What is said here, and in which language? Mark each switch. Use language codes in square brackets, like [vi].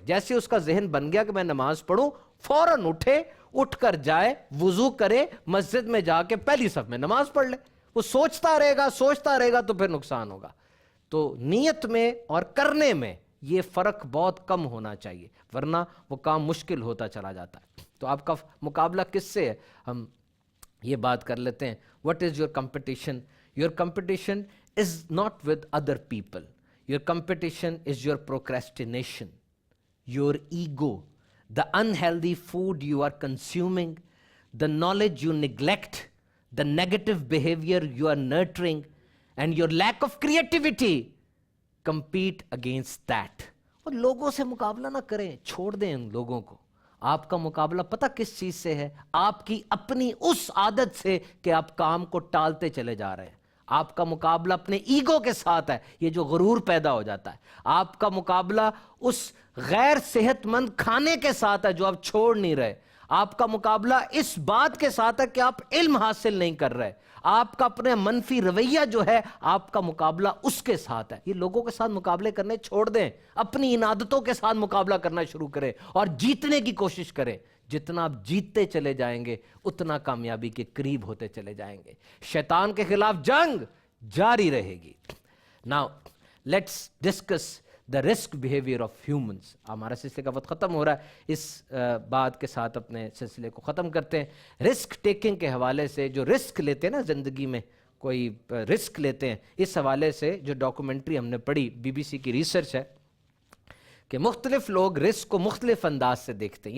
[ur] جیسے اس کا ذہن بن گیا کہ میں نماز پڑھوں, فوراً اٹھے, اٹھ کر جائے, وضو کرے, مسجد میں جا کے پہلی صف میں نماز پڑھ لے. وہ سوچتا رہے گا تو پھر نقصان ہوگا. تو نیت میں اور کرنے میں یہ فرق بہت کم ہونا چاہیے, ورنہ وہ کام مشکل ہوتا چلا جاتا ہے. تو آپ کا مقابلہ کس سے ہے, ہم یہ بات کر لیتے ہیں. [en] What is your competition? Your competition is not with other people. Your competition is your procrastination, your ego, the unhealthy food you are consuming, the knowledge you neglect, the negative behavior you are nurturing, and your lack of creativity. Compete against that. [ur] اور لوگوں سے مقابلہ نہ کریں, چھوڑ دیں ان لوگوں کو. آپ کا مقابلہ پتہ کس چیز سے ہے؟ آپ کی اپنی اس عادت سے کہ آپ کام کو ٹالتے چلے جا رہے ہیں. آپ کا مقابلہ اپنے ایگو کے ساتھ ہے, یہ جو غرور پیدا ہو جاتا ہے. آپ کا مقابلہ اس غیر صحت مند کھانے کے ساتھ ہے جو آپ چھوڑ نہیں رہے. آپ کا مقابلہ اس بات کے ساتھ ہے کہ آپ علم حاصل نہیں کر رہے. آپ کا اپنے منفی رویہ جو ہے, آپ کا مقابلہ اس کے ساتھ ہے. یہ لوگوں کے ساتھ مقابلے کرنے چھوڑ دیں, اپنی ان عادتوں کے ساتھ مقابلہ کرنا شروع کریں اور جیتنے کی کوشش کریں. جتنا آپ جیتتے چلے جائیں گے اتنا کامیابی کے قریب ہوتے چلے جائیں گے. شیطان کے خلاف جنگ جاری رہے گی. [en] Now let's discuss the risk behavior of humans. [ur] ہمارا سلسلے کا وقت ختم ہو رہا ہے, اس بات کے ساتھ اپنے سلسلے کو ختم کرتے ہیں. رسک ٹیکنگ کے حوالے سے, جو رسک لیتے ہیں نا زندگی میں, کوئی رسک لیتے ہیں, اس حوالے سے جو ڈاکومنٹری ہم نے پڑھی, BBC کی ریسرچ ہے کہ مختلف لوگ رسک کو مختلف انداز سے دیکھتے ہیں.